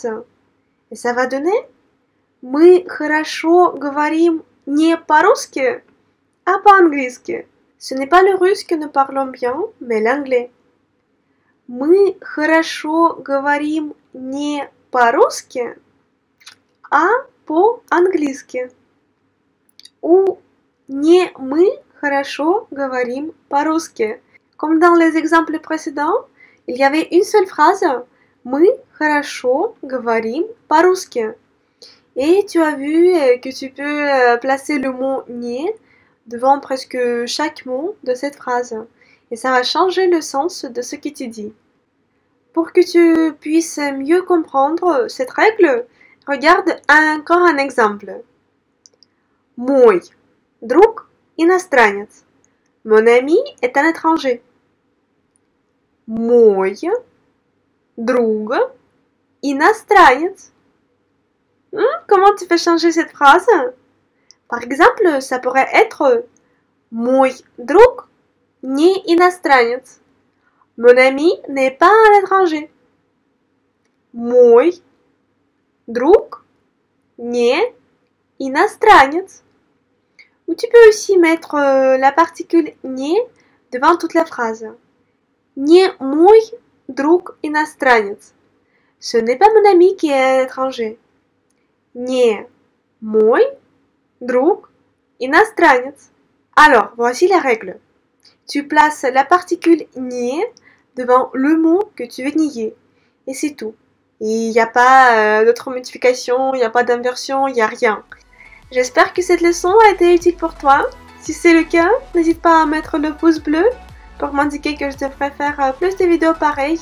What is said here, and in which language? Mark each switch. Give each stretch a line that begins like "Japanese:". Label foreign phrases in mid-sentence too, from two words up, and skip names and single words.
French: Et ça va donner
Russian: Мы хорошо говорим не по-русски, а по-английски.
French: Ce n'est pas le russe que nous parlons bien, mais l'anglais.
Russian: Мы хорошо говорим не по-русски, а по-английски. Ou не мы хорошо говорим по-русски.
French: Comme dans les exemples précédents, il y avait une seule phrase
Russian: Мы хорошо говорим по-русски.
French: Et tu as vu que tu peux placer le mot не devant presque chaque mot de cette phrase. Et ça va changer le sens de ce que tu dis. Pour que tu puisses mieux comprendre cette règle, regarde encore un exemple.
Russian: Мой друг иностранец.
French: Mon ami est un étranger.
Russian: Мой друг иностранец.
French: Comment tu fais changer cette phrase? Par exemple, ça pourrait être
Russian: Мой друг не иностранец.
French: Mon ami n'est pas un étranger.
Russian: Мой друг не иностранец.
French: Ou tu peux aussi mettre la particule не devant toute la phrase.
Russian: Не мой друг иностранец.
French: Ce n'est pas mon ami qui est un étranger.
Russian: Не мой друг иностранец.
French: Alors, voici la règle. Tu places la particule не devant le mot que tu veux nier. Et c'est tout. Il n'y a pas d'autre modification, il n'y a pas d'inversion, il n'y a rien. J'espère que cette leçon a été utile pour toi. Si c'est le cas, n'hésite pas à mettre le pouce bleu pour m'indiquer que je devrais faire plus de vidéos pareilles.